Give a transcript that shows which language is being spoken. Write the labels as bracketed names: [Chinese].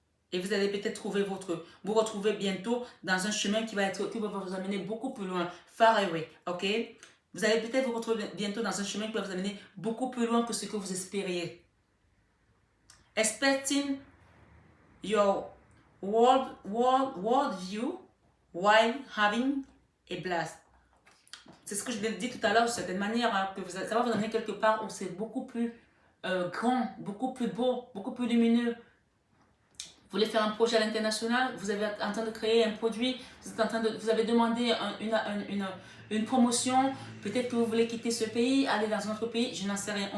[French] Et vous allez peut-être vous retrouver bientôt dans un chemin qui va vous amener beaucoup plus loin, [English] far away, [French] ok? Vous allez peut-être vous retrouver bientôt dans un chemin qui va vous amener beaucoup plus loin que ce que vous espériez. [English] Expecting your world view while having a blast. [French] C'est ce que je vous ai dit tout à l'heure, de certaine manière, hein, que ça va vous amener quelque part où c'est beaucoup plus grand, beaucoup plus beau, beaucoup plus lumineux. Vous voulez faire un projet à l'international, vous êtes en train de créer un produit, vous avez demandé une promotion, peut-être que vous voulez quitter ce pays, aller dans un autre pays, je n'en sais rien.